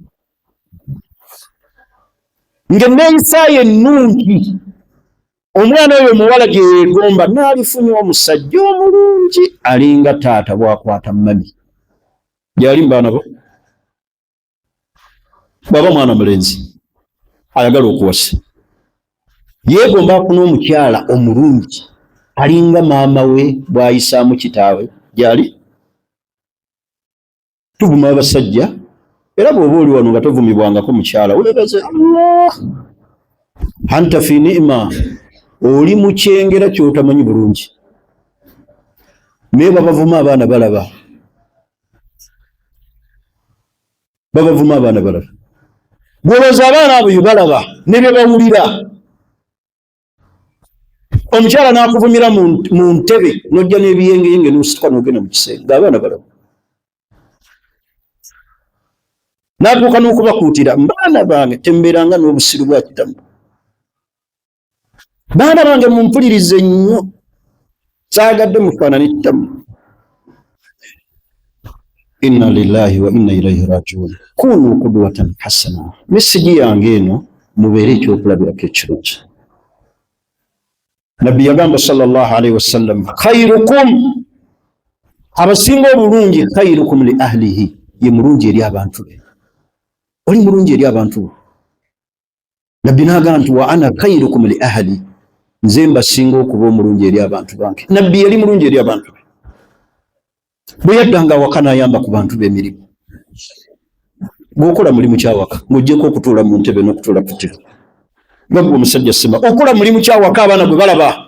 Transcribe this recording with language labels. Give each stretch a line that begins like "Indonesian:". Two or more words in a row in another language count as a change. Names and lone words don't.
Ganda: ng'enneeyisaayo ennungi omwana oyo omuwala gye yeegomba n'alifunye omusajja omulungi alinga taata bw'akwata mami gyali mu baana bo bw'aba mwana mulenzi ayagala okuwasa yeegomba afuna omukyala omulungi alinga maama we bw'ayisaamu kitaawe gyali tuvuma abasajja era bw'oba oli wano nga tovumibwangako mukyala weebaze Allah
Arabic: أنت في نعمة
Ganda: oli mu kyengera ky'otamanyi bulungi naye babavuma abaana balaba gwolooza abaana abo balaba ne bye bawulira omukyala n'akuvumira mu ntebe n'ojja n'ebiyengeyenge n'osituka n'ogenda mu kisenge abaana balaba n'atuuka n'okubakuutira baana bange tembeeranga n'obusiru bwa kitamu baana bange mumpulirize nnyo saagadde mufaanani kitamu
Arabic: إنا لله وإنا إليه راجعون كونوا قدوة حسنة
Ganda: mesigi yange eno mubeere ekyokulabirako ekirungi nabbi yagamba
Arabic: صلى الله عليه وسلم خيركم
Ganda: abasinga obulungi
Arabic: خيركم لأهله
Ganda: ye mulungi eri abantu be oli mulungi eri abantu be nabbi n'agamba nti
Arabic: وأنا خيركم لأهلي
Ganda: nze mbasinga okuba omulungi eri abantu bange nabbi yali mulungi eri abantu be bwe yaddanga awaka n'ayamba ku bantu b'emirimu bw'okola mulimu kyawaka ng'oggyeko okutuula mu ntebe n'okutuula ku ttiro nga gwe omusajja sima okola mulimu kyawaka abaana gwe balaba